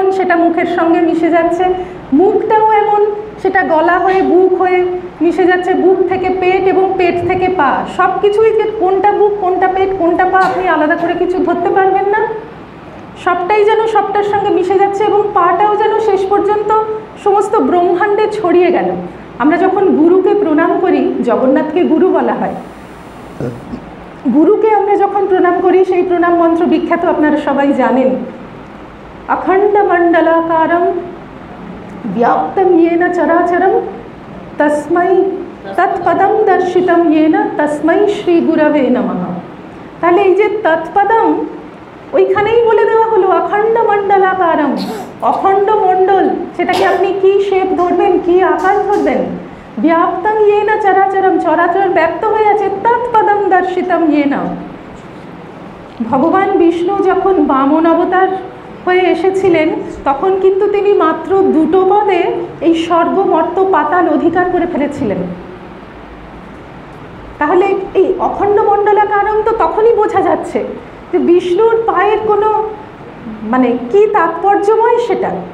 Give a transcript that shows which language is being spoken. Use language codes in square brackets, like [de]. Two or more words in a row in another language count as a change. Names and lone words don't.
[bn] সেটা মুখের সঙ্গে মিশে যাচ্ছে, মুখটাও এমন সেটা গলা হয়ে বুক হয়ে মিশে যাচ্ছে, বুক থেকে পেট এবং পেট থেকে পা, সব কিছুই যে কোনটা বুক কোনটা পেট কোনটা পা আপনি আলাদা করে কিছু ধরতে পারবেন না, সবটাই যেন সবটার সঙ্গে মিশে যাচ্ছে, এবং পাটাও যেন শেষ পর্যন্ত সমস্ত ব্রহ্মাণ্ডে ছড়িয়ে গেল। আমরা যখন গুরুকে প্রণাম করি, জগন্নাথকে গুরু বলা হয়, গুরুকে আমরা যখন প্রণাম করি, সেই প্রণাম মন্ত্র বিখ্যাত আপনারা সবাই জানেন, [sa] অখণ্ড মণ্ডলাকারম ব্যাপ্তম येन চরাচরম তস্मै তৎপদম দর্শিতম येन তস্मै শ্রী গুরবে নমঃ। [bn] তাহলে এই যে তৎপদম, ওইখানেই বলে দেওয়া হলো [sa] অখণ্ড মণ্ডলাকারম, [bn] অখণ্ড মণ্ডল, সেটাকে আপনি কি শেপ ধরবেন, কি আকার ধরবেন, [sa] ব্যাপ্তম येन চরাচরম, [bn] চরাচর ব্যক্ত হয়ে আছে, [sa] তৎপদম দর্শিতম येन। [bn] ভগবান বিষ্ণু যখন বামন অবতার হয়ে এসেছিলেন, তখন কিন্তু তিনি মাত্র 2 পদে এই স্বর্গ মর্ত পাতাল অধিকার করে ফেলেছিলেন। তাহলে এই [sa] অখণ্ড মণ্ডলাকারম [bn] তো তখনই বোঝা যাচ্ছে যে বিষ্ণুর পায়ের কোনো মানে কি তাৎপর্যময় সেটা।